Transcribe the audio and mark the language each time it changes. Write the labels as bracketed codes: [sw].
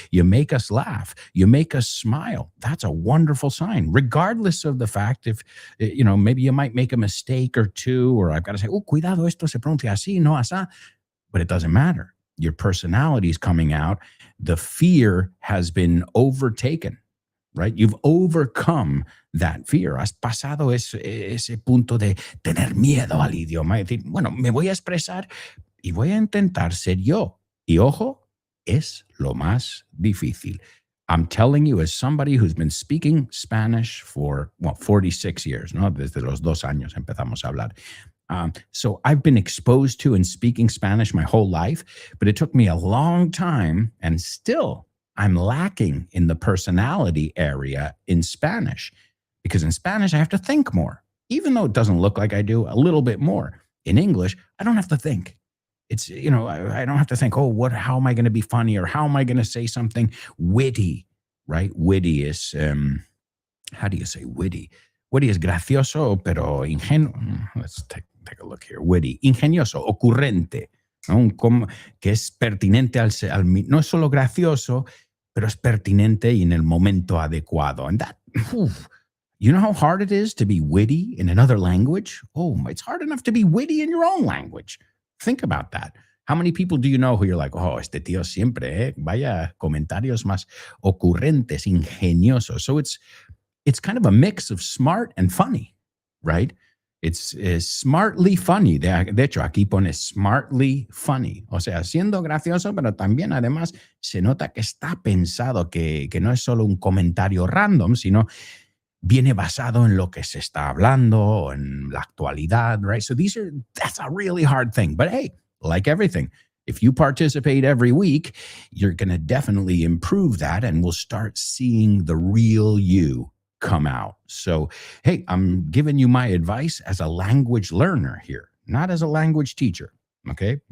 [en] You make us laugh. You make us smile. That's a wonderful sign, regardless of the fact if, maybe you might make a mistake or two, or I've got to say, oh, [es] cuidado, esto se pronuncia así, no así. [en] But it doesn't matter. Your personality is coming out. The fear has been overtaken, right? You've overcome that fear. [es] Has pasado ese punto de tener miedo al idioma. Decir, bueno, me voy a expresar y voy a intentar ser yo. Y ojo, es lo más difícil. [en] I'm telling you, as somebody who's been speaking Spanish for, 46 years, [es] ¿no? Desde los 2 años empezamos a hablar. [en] So I've been exposed to and speaking Spanish my whole life, but it took me a long time, and still I'm lacking in the personality area in Spanish, because in Spanish I have to think more, even though it doesn't look like I do, a little bit more. In English, I don't have to think. It's, I don't have to think, how am I going to be funny, or how am I going to say something witty, right? Witty is, how do you say witty? Witty is [es] gracioso, pero ingenuo. [en] Let's take a look here. [es] Witty, ingenioso, ocurrente, ¿no? Que es pertinente no es solo gracioso, pero es pertinente y en el momento adecuado. [en] And that, you know how hard it is to be witty in another language? Oh, it's hard enough to be witty in your own language. Think about that. How many people do you know who you're like, [es] este tío siempre, vaya comentarios más ocurrentes, ingeniosos. [en] So it's kind of a mix of smart and funny, right? It's smartly funny. [es] De hecho, aquí pone [en] smartly funny. [es] O sea, siendo gracioso, pero también además se nota que está pensado, que no es solo un comentario random, sino viene basado en lo que se está hablando, en la actualidad, [en] right? So that's a really hard thing. But hey, like everything, if you participate every week, you're going to definitely improve that, and we'll start seeing the real you come out. So, hey, I'm giving you my advice as a language learner here, not as a language teacher, okay?